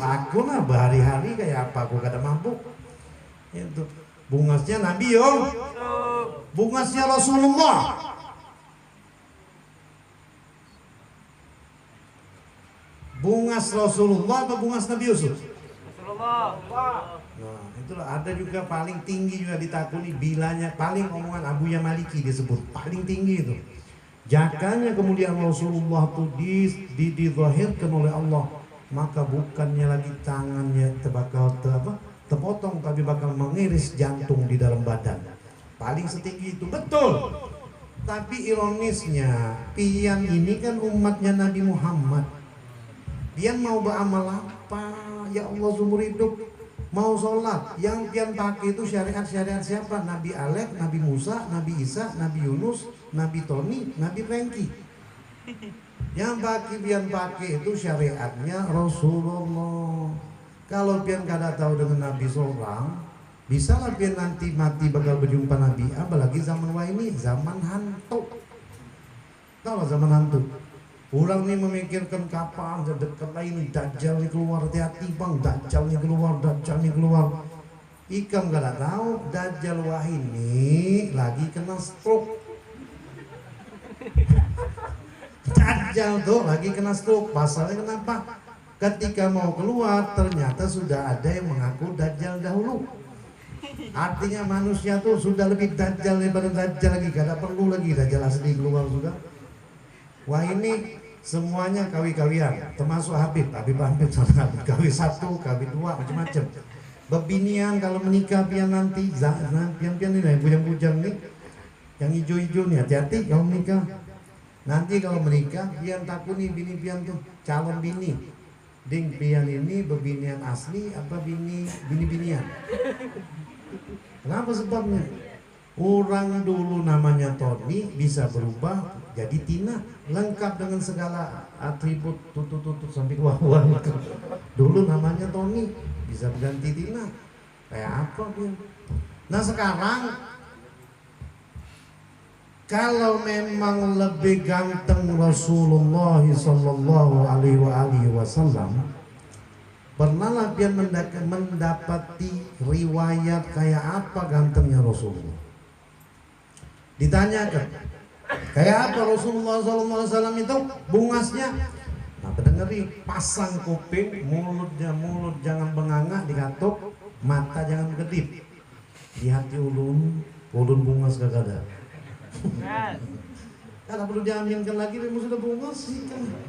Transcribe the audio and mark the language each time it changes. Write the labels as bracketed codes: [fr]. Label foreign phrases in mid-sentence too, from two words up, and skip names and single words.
[bjn] Aku nah berhari-hari kayak apa, aku kada mampu. Itu bungasnya Nabi bungasnya Rasulullah. Bungas Rasulullah atau bungas Nabi Yusuf? Rasulullah. Nah, itulah ada juga paling tinggi juga ditakuni bilanya, paling omongan Abuya Maliki disebut paling tinggi itu. [id] Jakanya kemudian Rasulullah itu dizahirkan oleh Allah, maka bukannya lagi tangannya terpotong, tapi bakal mengiris jantung di dalam badan. [bjn] Paling setinggi itu, betul. Tapi ironisnya, pian ini kan umatnya Nabi Muhammad. Pian mau beramal apa? Ya Allah seumur hidup mau sholat, yang pian pakai itu syariat-syariat siapa? Nabi Alek, Nabi Musa, Nabi Isa, Nabi Yunus, Nabi Tony, Nabi Franky. Yang pian pakai itu syariatnya Rasulullah. Kalau pian kada tahu dengan Nabi seorang, bisa lah pian nanti mati bakal berjumpa Nabi. [id] Apalagi zaman wah ini zaman hantu. Tahu lah zaman hantu. Orang ini memikirkan kapan dekat lah ini Dajjal ini keluar, hati-hati bang, Dajjal ini keluar, Dajjal ini keluar. [bjn] Ikam kada tahu Dajjal wah ini lagi kena stroke. Dajjal tuh lagi kena stroke. [id] Pasalnya kenapa? Ketika mau keluar ternyata sudah ada yang mengaku Dajjal dahulu. Artinya manusia tuh sudah lebih Dajjal daripada Dajjal lagi. Gak perlu lagi Dajjal asli keluar sudah. Wah ini semuanya kawi-kawian, termasuk Habib kawin 1, kawin 2, macam-macam. [bjn] Bebinian kalau menikah pian nanti, pian ini yang bujang-bujang nih, yang hijau-hijau nih, hati-hati kalau menikah. Nanti kalau menikah, pian takut nih bini pian tuh calon bini. Ding pian ini bebinian asli apa bini-binian? [id] Kenapa sebabnya? Orang dulu namanya Tony bisa berubah jadi Tina, lengkap dengan segala atribut tutut-tutut sampai wah-wah itu. Dulu namanya Tony bisa berganti Tina. [bjn] Kayak apa dia? [id] Nah sekarang kalau memang lebih ganteng Rasulullah [ar] sallallahu alaihi wasallam, [id] pernahlah dia mendapati riwayat kayak apa gantengnya Rasulullah. Ditanyakan, kayak apa Rasulullah SAW itu bungasnya? [bjn] Nah, pendengeri pasang kuping, mulut jangan bengangah, dikatuk, mata jangan kedip. Di hati ulun bungas gak ada. [id] Kalau perlu diaminkan lagi, memang sudah bungas sih kan.